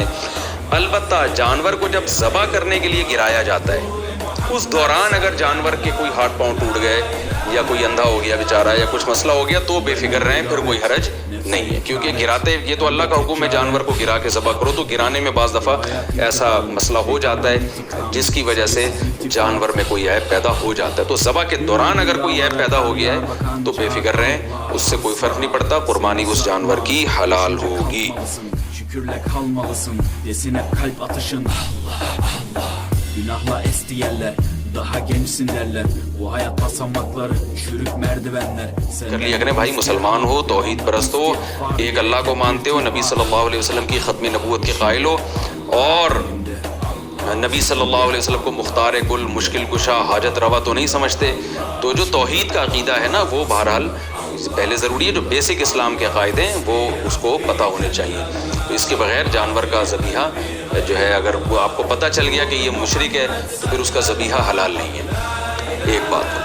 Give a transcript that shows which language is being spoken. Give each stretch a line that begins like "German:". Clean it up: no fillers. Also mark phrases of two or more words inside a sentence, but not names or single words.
Urdu: البتہ جانور کو جب ذبح کرنے کے لیے گرایا جاتا ہے، اس دوران اگر جانور کے کوئی ہاتھ پاؤں ٹوٹ گئے یا کوئی اندھا ہو گیا بیچارہ یا کچھ مسئلہ ہو گیا تو بے فکر رہیں، پھر کوئی حرج نہیں ہے، کیونکہ گراتے یہ تو اللہ کا حکم ہے جانور کو گرا کے ذبح کرو، تو گرانے میں بعض دفعہ ایسا مسئلہ ہو جاتا ہے جس کی وجہ سے جانور میں کوئی عیب پیدا ہو جاتا ہے، تو ذبح کے دوران اگر کوئی عیب پیدا ہو گیا ہے تو بے فکر رہیں، اس سے کوئی فرق نہیں پڑتا، قربانی اس جانور کی حلال ہوگی۔
Turkish: Şükürle kalmalısın desin hep kalp atışın. Günahla esti yerler, daha gençsin derler. Bu hayat basamakları, çürük merdivenler.
Urdu: کر لیا کریں بھائی، مسلمان ہو، توحید پرست ہو، ایک اللہ کو مانتے ہو، نبی
Arabic: صلی اللہ علیہ وسلم
Urdu: کی ختم نبوت کے قائل ہو، اور نبی
Arabic: صلی اللہ علیہ وسلم
Urdu: کو مختار کل، مشکل کشا، حاجت روا تو نہیں سمجھتے، تو جو توحید کا عقیدہ ہے نا وہ بہرحال پہلے ضروری ہے، جو بیسک اسلام کے عقائد ہیں وہ اس کو پتہ ہونے چاہیے، تو اس کے بغیر جانور کا ذبیحہ جو ہے اگر وہ آپ کو پتہ چل گیا کہ یہ مشرک ہے تو پھر اس کا ذبیحہ حلال نہیں ہے، ایک بات۔